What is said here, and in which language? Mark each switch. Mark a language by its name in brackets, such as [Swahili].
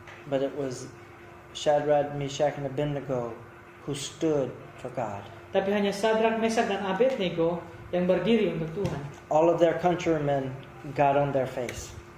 [English] But it was Shadrach, Meshach, and Abednego who stood for God. [Indonesian] Tapi hanya Sadrak, Mesak, dan Abednego yang berdiri untuk Tuhan. [English] All of their countrymen got on their face.